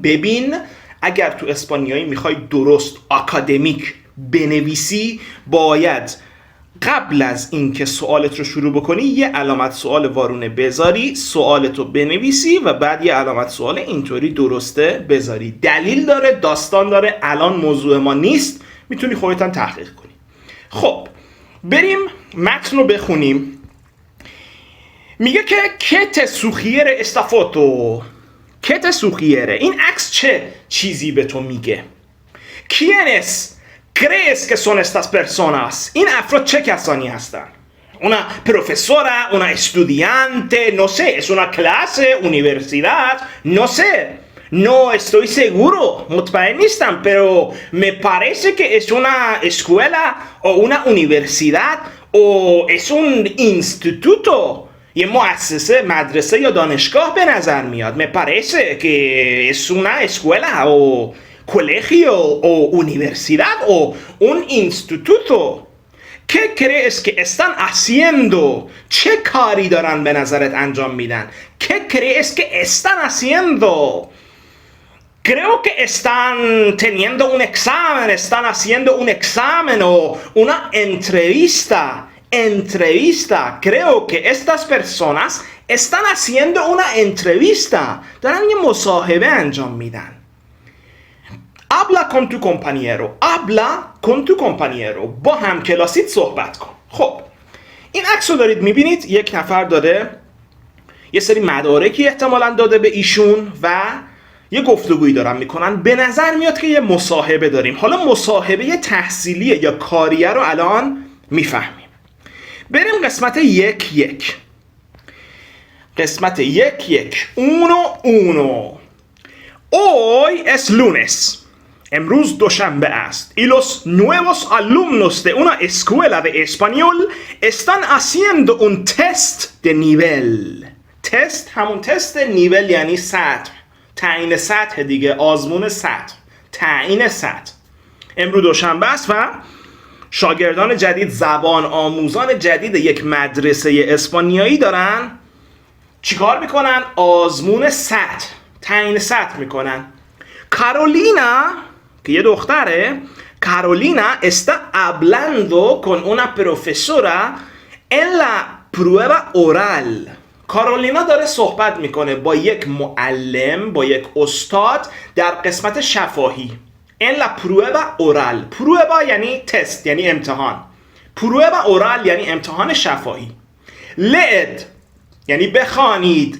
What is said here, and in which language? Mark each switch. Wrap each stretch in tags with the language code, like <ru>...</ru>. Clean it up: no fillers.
<fa>ببین اگر تو اسپانیایی میخوای درست آکادمیک بنویسی، باید قبل از اینکه سوالت رو شروع بکنی یه علامت سوال وارونه بذاری، سوالت رو بنویسی و بعد یه علامت سوال اینطوری درسته بذاری. دلیل داره، داستان داره، الان موضوع ما نیست، میتونی خودت هم تحقیق کنی. خب بریم متن رو بخونیم. میگه که کت سوخیر استافوتو، کت سوخیره. این عکس چه چیزی به تو میگه؟</fa> <es>¿Quiénes crees que son estas personas؟</es> <fa>این افراد چه کسانی هستن؟</fa> <es>una profesora, una estudiante, no sé, es una clase, universidad, no sé, no estoy seguro,</es> <fa>مطمئن نیستم,</fa> <es>pero me parece que es una escuela o una universidad o es un instituto.</es> <fa>یه مؤسسه، مدرسه یا دانشگاه به نظر میاد.</fa> <es>me parece que es una escuela o colegio o universidad o un instituto. ¿Qué crees que están haciendo؟</es> <fa>چه کاری دارن به نظرت انجام میدن؟</fa> <es>¿Qué crees que están haciendo؟ Creo que están teniendo un examen, están haciendo un examen o una entrevista. Entrevista. Creo que estas personas están haciendo una entrevista.</es> <fa>دارن یه مصاحبه انجام میدن.</fa> <es>Habla con tu compañero. Habla con tu compañero.</es> <fa>با هم کلاسیت صحبت کن. خب این عکس رو دارید میبینید. یک نفر داره یه سری مدارکی احتمالاً داده به ایشون و یه گفتگویی دارن میکنن. به نظر میاد که یه مصاحبه داریم. حالا مصاحبه تحصیلیه یا کاریه رو الان میفهمیم. بریم قسمت 1. قسمت 1.</fa> <es>uno. Hoy es lunes.</es> <fa>امروز دوشنبه است.</fa> <es>Y los nuevos alumnos de una escuela de español están haciendo un test de nivel.</es> <fa>تست همون تست نیول یعنی سطح. تعیین سطح دیگه، آزمون سطح، تعیین سطح. امروز دوشنبه است و شاگردان جدید، زبان آموزان جدید یک مدرسه اسپانیایی دارن چیکار میکنن؟ آزمون سطح، تعیین سطح میکنن. کارولینا که یه دختره،</fa> <es>Carolina está hablando con una profesora en la prueba oral.</es> <fa>کارولینا داره صحبت میکنه با یک معلم، با یک استاد در قسمت شفاهی.</fa> <es>en la prueba oral.</es> <fa>prueba یعنی تست، یعنی امتحان. prueba oral یعنی امتحان شفاهی. leed یعنی بخوانید.</fa>